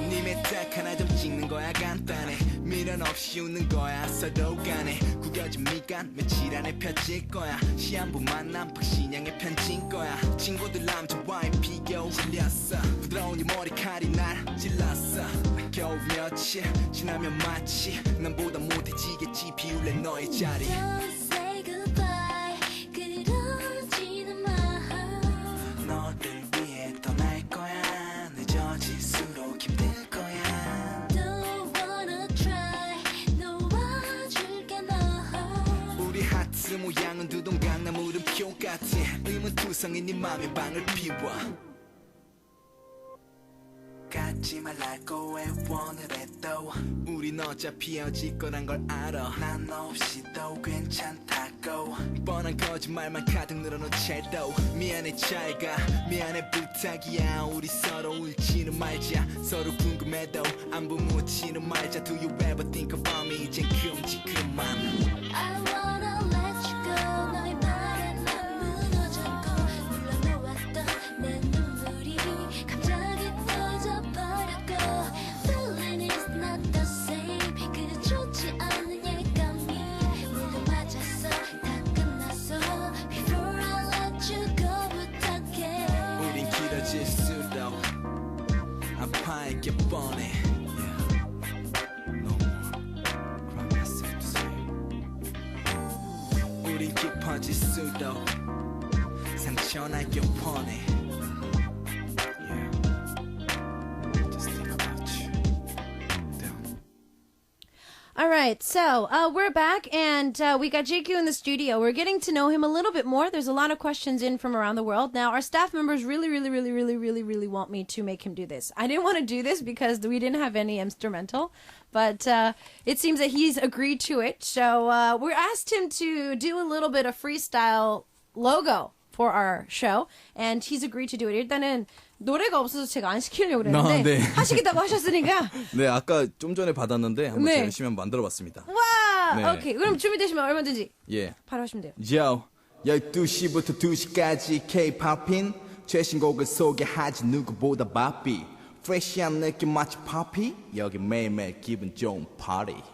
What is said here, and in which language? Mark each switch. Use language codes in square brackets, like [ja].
[ko] 님의 딱 하나 좀 찍는 거야 간단해 미련 없이 웃는 거야 서로 간에 구겨진 미간 며칠 안에 펴질 거야 시한부 만남 박신양의 편지인 거야 친구들 남자와의 비교 질렸어 부드러운 이 머리칼이 날 찔렀어 겨우 며칠 지나면 마치 남보다 못해지겠지 비울래 너의 자리 [en] Don't say goodbye [ko] 그러지는 마 너를 위해 떠날 거야 늦어질수록 힘들 거야 [en] Don't wanna try [ko] 놓아줄게 너 우리 하트 모양은 두동강 나무른 표 같아 의문투성인 네 맘에 방을 피워 갖지 말라고 애원을 해도 우린 어차피 헤어질 거란 걸 알아 난 너 없이도 괜찮다고 뻔한 거짓말만 가득 늘어놓은 채도 미안해 잘가 미안해 부탁이야 우리 서로 울지는 말자 서로 궁금해도 안부 묻지는 말자 [en] Do you ever think about me [ko] 이젠 큼직한 맘 [en] I wanna let you go [ko] 너의 말에 난 무너졌고 눌러놓았던 내 눈물이 갑자기 터져버렸고 [en] Feeling is not the same [ko] 그 좋지 않은 예감이 모두 맞았어 다 끝났어 [en] Before I let you go [ko] 부탁해 우린 길어질수록 아파하게 뻔해 [en] No more cry myself to sleep [ko] 우린 깊어질수록 상처나게 뻔해 [en] Just think about you Down. All right, so we're back, and we got JQ in the studio. We're getting to know him a little bit more. There's a lot of questions in from around the world. Now, our staff members really want me to make him do this. I didn't want to do this because we didn't have any instrumental, but it seems that he's agreed to it. So we asked him to do a little bit of freestyle logo for our show, and he's agreed to do it. [ko] 일단은 노래가 없어서 제가 안 시키려고 그랬는데 네. 하시겠다고 하셨으니까 네, 아까 좀 전에 받았는데 한번 네. 제가 열심히 한번 만들어봤습니다. 와, 네. 오케이. 그럼 준비되시면 얼마든지 예. 바로 하시면 돼요. Yo 12시부터 2시까지 K-Poppin 최신곡을 소개하지 누구보다 바삐 프레시한 느낌 마치 파피 여기 매일매일 기분 좋은 파티